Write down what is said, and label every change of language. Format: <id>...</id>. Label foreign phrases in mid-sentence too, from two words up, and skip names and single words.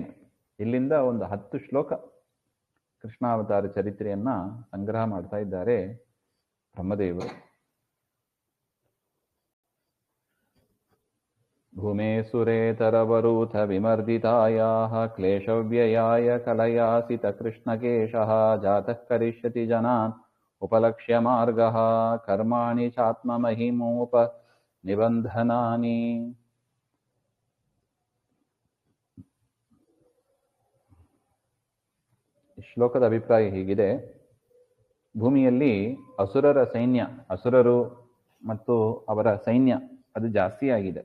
<kn>ಇಲ್ಲಿಂದ ಒಂದು 10 ಶ್ಲೋಕ ಕೃಷ್ಣಾವತಾರ ಚರಿತ್ರೆಯನ್ನ ಸಂಗ್ರಹ ಮಾಡ್ತಾ ಇದ್ದಾರೆ ಬ್ರಹ್ಮದೇವರು.</kn> <sa>ಭೂಮೇ ಸುರೇತರವರೂಥ ವಿಮರ್ದಿತಾಯಾಃ ಕ್ಲೇಶವ್ಯಯಾಯ ಕಲಯಾಸಿತ ಕೃಷ್ಣಕೇಶಃ ಜಾತಃ ಕರಿಷ್ಯತಿ ಜನಾನ್ ಉಪಲಕ್ಷ್ಯ ಮಾರ್ಗಃ ಕರ್ಮಾಣಿ ಚಾತ್ಮಮಹಿಮೋಪ ನಿಬಂಧನಾನಿ.</sa> <kn>ಶ್ಲೋಕದ ಅಭಿಪ್ರಾಯ ಹೀಗಿದೆ. ಭೂಮಿಯಲ್ಲಿ ಅಸುರರ ಸೈನ್ಯ, ಅಸುರರು ಮತ್ತು ಅವರ ಸೈನ್ಯ ಅದು ಜಾಸ್ತಿ ಆಗಿದೆ.</kn>